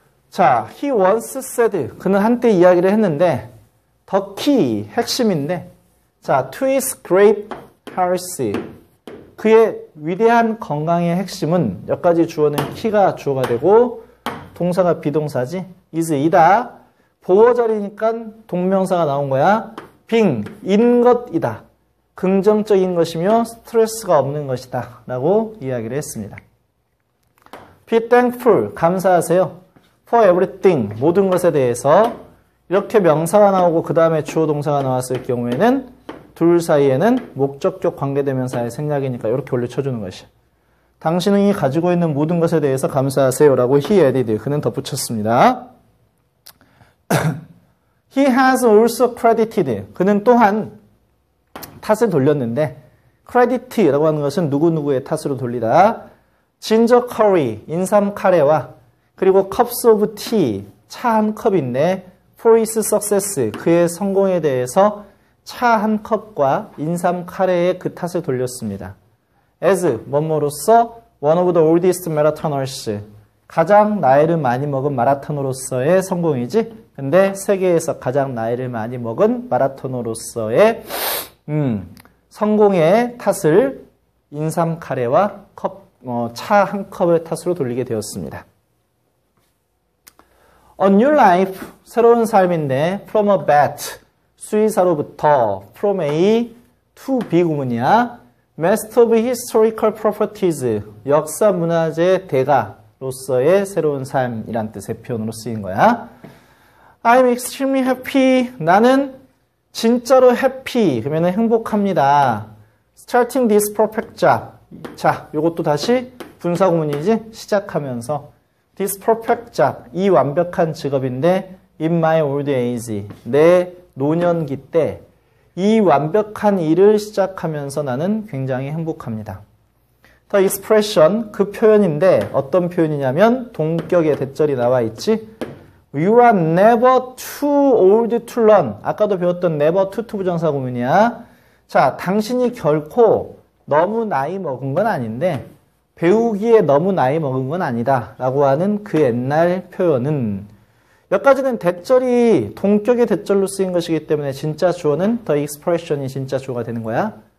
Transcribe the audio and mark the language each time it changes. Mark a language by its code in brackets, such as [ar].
[ko] 자, [en] he once said, [ko] 그는 한때 이야기를 했는데 [en] the key, [ko] 핵심인데 자, [en] to his great health, [ko] 그의 위대한 건강의 핵심은 여기까지 주어는 키가 주어가 되고 동사가 비동사지. is 이다. 보어 자리니까 동명사가 나온 거야. being 인 것이다. 긍정적인 것이며 스트레스가 없는 것이다. 라고 이야기를 했습니다. [en] be thankful [ko] 감사하세요. [en] for everything [ko] 모든 것에 대해서 이렇게 명사가 나오고 그 다음에 주어 동사가 나왔을 경우에는 둘 사이에는 목적격 관계대명사의 생략이니까 이렇게 올려쳐주는 것이야. 당신이 가지고 있는 모든 것에 대해서 감사하세요 라고 [en] he added, [ko] 그는 덧붙였습니다. [en] He has also credited, [ko] 그는 또한 탓을 돌렸는데 credit라고 하는 것은 누구누구의 탓으로 돌리다. [en] ginger curry, [ko] 인삼 카레와 그리고 [en] cups of tea, [ko] 차 한 컵인데 [en] for his success, [ko] 그의 성공에 대해서 차 한 컵과 인삼 카레의 그 탓을 돌렸습니다. as, 뭐뭐로서 [en] one of the oldest marathoners, [ko] 가장 나이를 많이 먹은 마라토너로서의 성공이지. 근데 세계에서 가장 나이를 많이 먹은 마라토너로서의 성공의 탓을 인삼 카레와 차 한 컵의 탓으로 돌리게 되었습니다. [en] A new life, [ko] 새로운 삶인데 [en] from a bat, [ko] 수의사로부터 [en] from A to B [ko] 구문이야. [en] Master of historical properties, [ko] 역사 문화재의 대가, 로서의 새로운 삶이란 뜻의 표현으로 쓰인 거야. [en] I'm extremely happy. [ko] 나는 진짜로 [en] happy. [ko] 그러면 행복합니다. [en] Starting this perfect job. [ko] 자, 요것도 다시 분사구문이지? 시작하면서 [en] This perfect job. [ko] 이 완벽한 직업인데 [en] In my old age. [ko] 내 노년기 때 이 완벽한 일을 시작하면서 나는 굉장히 행복합니다. [en] The expression, [ko] 그 표현인데 어떤 표현이냐면 동격의 대절이 나와 있지. [en] You are never too old to learn. [ko] 아까도 배웠던 [en] never to [ko] 부정사 구문이야. 자, 당신이 결코 너무 나이 먹은 건 아닌데 배우기에 너무 나이 먹은 건 아니다 라고 하는 그 옛날 표현은 여기까지는 대절이 동격의 대절로 쓰인 것이기 때문에 진짜 주어는 [en] the expression [ko] 이 진짜 주어가 되는 거야.